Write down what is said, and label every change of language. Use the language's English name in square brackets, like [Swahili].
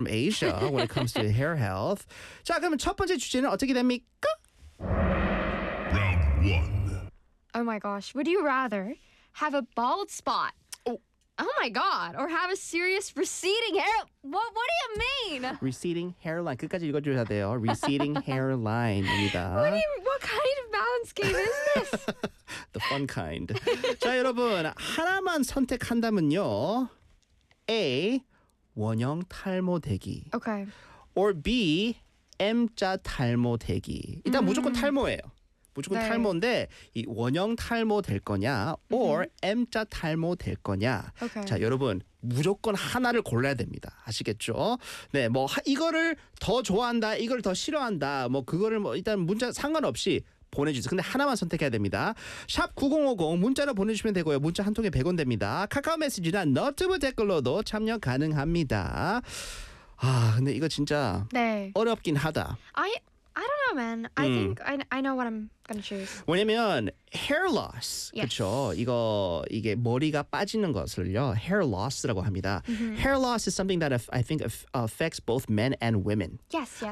[English] from Asia when it comes to hair health. [Korean] 자, 그러면 첫 번째 주제는 어떻게 됩니까? [English] Round one. Oh my gosh, would you rather have a bald spot? Oh my god, or have a serious receding hair? What do you mean? Receding hairline. [Korean] 끝까지 읽어줘야 돼요. [English] Receding hairline입니다. What kind of balance game is this? The fun kind. [Korean] 자, 여러분, 하나만 선택한다면요. A, 원형 탈모 되기. [English] Okay. [Korean] Or B, M자 탈모 되기. 일단 무조건 탈모예요. 무조건 네. 탈모인데 이 원형 탈모 될 거냐 or M자 탈모 될 거냐. [English] Okay. [Korean] 자, 여러분 무조건 하나를 골라야 됩니다. 아시겠죠? 네, 뭐 이거를 더 좋아한다, 이걸 더 싫어한다, 뭐 그거를 뭐 일단 문자 상관없이 보내주세요. 근데 하나만 선택해야 됩니다. 샵 9050 문자로 보내주시면 되고요. 문자 한 통에 100원 됩니다. 카카오 메시지나 너튜브 댓글로도 참여 가능합니다. 아, 근데 이거 진짜 네. 어렵긴 하다. [English] I don't know, man. I think I know what I'm gonna choose. [Korean] 왜냐면 hair loss, [English] yes. [Korean] 그렇죠? 이거 이게 머리가 빠지는 것을요, hair loss라고 합니다. Mm-hmm. [English] Hair loss is something that I think affects both men and women. Yes, yes.